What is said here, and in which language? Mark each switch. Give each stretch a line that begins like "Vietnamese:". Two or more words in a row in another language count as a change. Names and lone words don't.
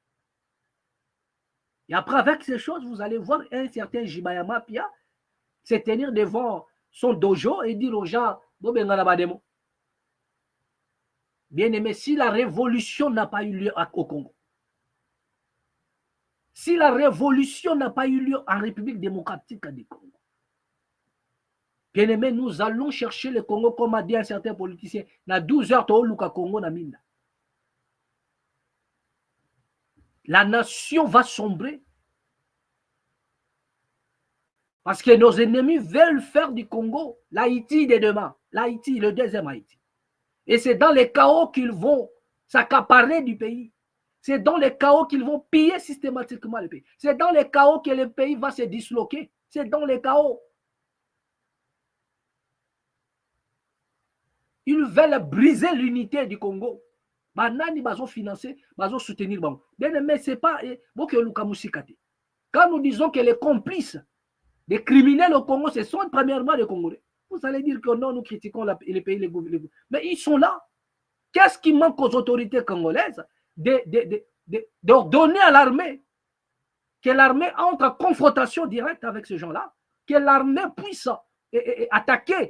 French: Et après, avec ces choses, vous allez voir un certain Jibayama Pia se tenir devant son dojo et dire aux gens, bien aimé, si la révolution n'a pas eu lieu au Congo, si la révolution n'a pas eu lieu en République démocratique du Congo, bien aimé, nous allons chercher le Congo, comme a dit un certain politicien,
Lingala: na 12 heures, Congo na mina.
French: La nation va sombrer parce que nos ennemis veulent faire du Congo l'Haïti de demain, l'Haïti, le deuxième Haïti. Et c'est dans les chaos qu'ils vont s'accaparer du pays. C'est dans les chaos qu'ils vont piller systématiquement le pays. C'est dans les chaos que le pays va se disloquer. C'est dans les chaos. Ils veulent briser l'unité du Congo.
Lingala: Banani bazo financer, bazo soutenir bango.
French: Mais c'est pas quand nous disons que les complices des criminels au Congo, ce sont premièrement les Congolais. Vous allez dire que non, nous critiquons les pays, les gouvernements. Mais ils sont là. Qu'est-ce qui manque aux autorités congolaises? D'ordonner à l'armée que l'armée entre en confrontation directe avec ces gens-là, que l'armée puisse attaquer.